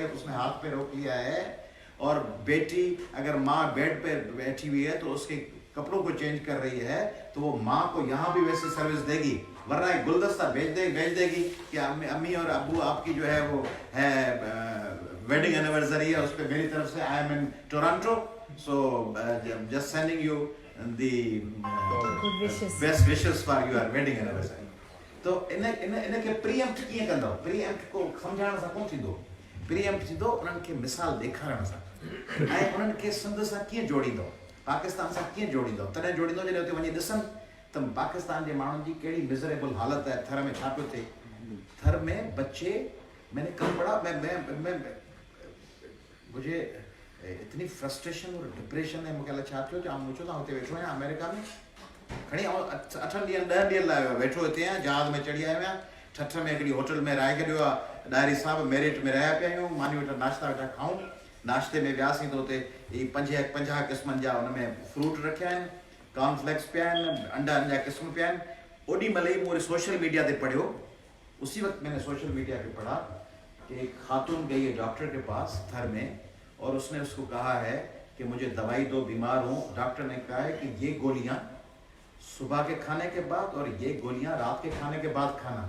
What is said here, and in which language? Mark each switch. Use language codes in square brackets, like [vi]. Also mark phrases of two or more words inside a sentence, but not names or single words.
[ur] ہے تو اس نے ہاتھ پہ روک لیا ہے، اور بیٹی اگر ماں بیڈ پہ بیٹھی ہوئی ہے تو اس کے کپڑوں کو چینج کر رہی ہے، تو وہ ماں کو یہاں بھی ویسی سروس دے گی، ورنہ ایک گلدستہ بھیج دے گی کہ امی اور ابو آپ کی جو ہے وہ ہے [en] wedding anniversary [ur] ہے، اس پر میری طرف سے [en] I am in Toronto, so just sending you the best wishes for your wedding anniversary. [sd] तो इन के प्रीएम्प्ट कीअं कंदो? प्रीएम्प्ट को सम्झाइण सां कोन थींदो, प्रीएम्प्ट थींदो उन्हनि खे मिसाल ॾेखारण सां, ऐं उन्हनि खे सिंध सां कीअं जोड़ींदो, पाकिस्तान सां कीअं जोड़ींदो, तॾहिं जोड़ींदो जॾहिं उते वञी ॾिसनि त पाकिस्तान जे माण्हुनि जी कहिड़ी मिज़रेबल हालत आहे, थर में छा पियो थिए। [ur] تھر میں بچے، میں نے کل پڑھا، میں مجھے اتنی فرسٹریشن اور ڈپریشن ہے, [sd] मूंखे छा थियो त मूं चयो त हुते वेठो आहियां अमेरिका में, खणी 8 ॾींहं 10 ॾींहं लाइ वेठो हिते आहियां, जहाज़ में चढ़ी आयो आहियां, ठठ में हिकिड़ी होटल में रहाए छॾियो आहे, डायरी साहब मेरिट में रहिया पिया आहियूं, मानी वेठा नाश्ता वेठा खाऊं, नाश्ते में वियासीं त हुते 50 क़िस्मनि जा हुन में फ्रूट रखिया आहिनि, कॉर्नफ्लेक्स पिया आहिनि, अंडा जा क़िस्म पिया आहिनि। ओॾी महिल ई मूं सोशल मीडिया ते पढ़ियो, [ur] اسی وقت میں نے سوشل میڈیا پہ پڑھا کہ ایک خاتون گئی ہے ڈاکٹر کے پاس تھر میں، اور اس نے اس کو کہا ہے کہ مجھے دوائی دو، بیمار ہوں. ڈاکٹر نے کہا ہے کہ یہ گولیاں صبح کے کھانے کے بعد اور یہ گولیاں رات کے کھانے کے بعد کھانا.